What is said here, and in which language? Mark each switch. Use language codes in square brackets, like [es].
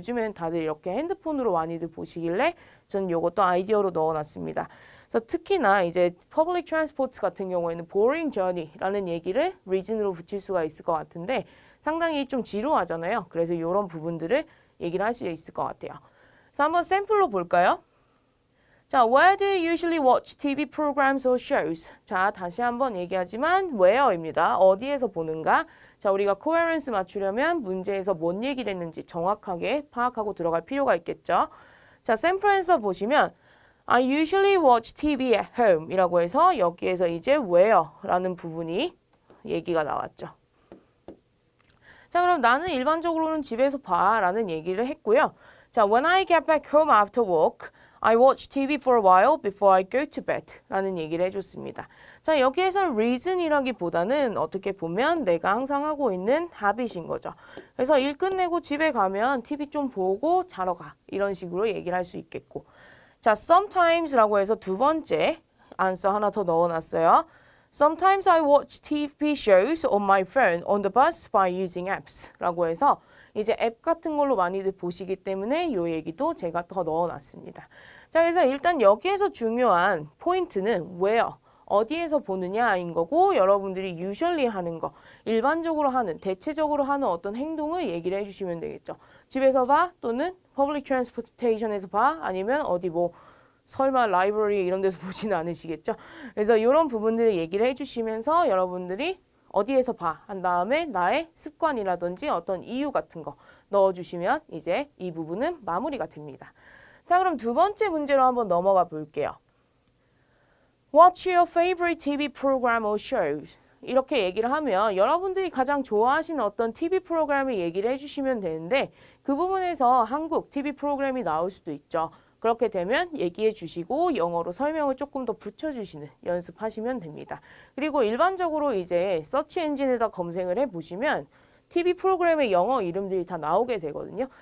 [ko] 요즘엔 다들 이렇게 핸드폰으로 많이들 보시길래 저는 이것도 아이디어로 넣어놨습니다. 그래서 특히나 이제 public transport 같은 경우에는 boring journey라는 얘기를 reason으로 붙일 수가 있을 것 같은데 상당히 좀 지루하잖아요. 그래서 이런 부분들을 얘기를 할 수 있을 것 같아요. 그래서 한번 샘플로 볼까요? [en] 자, where do you usually watch TV programs or shows? [ko] 자, 다시 한번 얘기하지만 where입니다. 어디에서 보는가? 자, 우리가 coherence 맞추려면 문제에서 뭔 얘기를 했는지 정확하게 파악하고 들어갈 필요가 있겠죠. 자, 샘플 앤서 보시면 [en] I usually watch TV at home [ko] 이라고 해서 여기에서 이제 where라는 부분이 얘기가 나왔죠. 자, 그럼 나는 일반적으로는 집에서 봐 라는 얘기를 했고요. [en] 자, when I get back home after work, I watch TV for a while before I go to bed [ko] 라는 얘기를 해줬습니다. 자, 여기에서는 reason이라기보다는 어떻게 보면 내가 항상 하고 있는 habit인 거죠. 그래서 일 끝내고 집에 가면 TV 좀 보고 자러 가 이런 식으로 얘기를 할 수 있겠고 자, sometimes라고 해서 두 번째 answer 하나 더 넣어놨어요. [en] Sometimes I watch TV shows on my phone on the bus by using apps [ko] 라고 해서 이제 앱 같은 걸로 많이들 보시기 때문에 이 얘기도 제가 더 넣어놨습니다. 자, 그래서 일단 여기에서 중요한 포인트는 where, 어디에서 보느냐인 거고 여러분들이 usually 하는 거, 일반적으로 하는, 대체적으로 하는 어떤 행동을 얘기를 해주시면 되겠죠. 집에서 봐 또는 public transportation에서 봐 아니면 어디 뭐 설마 라이브러리 이런 데서 보지는 않으시겠죠. 그래서 이런 부분들을 얘기를 해주시면서 여러분들이 어디에서 봐 한 다음에 나의 습관이라든지 어떤 이유 같은 거 넣어주시면 이제 이 부분은 마무리가 됩니다. 자, 그럼 두 번째 문제로 한번 넘어가 볼게요. [en] What's your favorite TV program or shows? [ko] 이렇게 얘기를 하면 여러분들이 가장 좋아하시는 어떤 TV 프로그램을 얘기를 해주시면 되는데 그 부분에서 한국 TV 프로그램이 나올 수도 있죠. 그렇게 되면 얘기해 주시고 영어로 설명을 조금 더 붙여주시는 연습하시면 됩니다. 그리고 일반적으로 이제 서치 엔진에다 검색을 해보시면 TV 프로그램의 영어 이름들이 다 나오게 되거든요.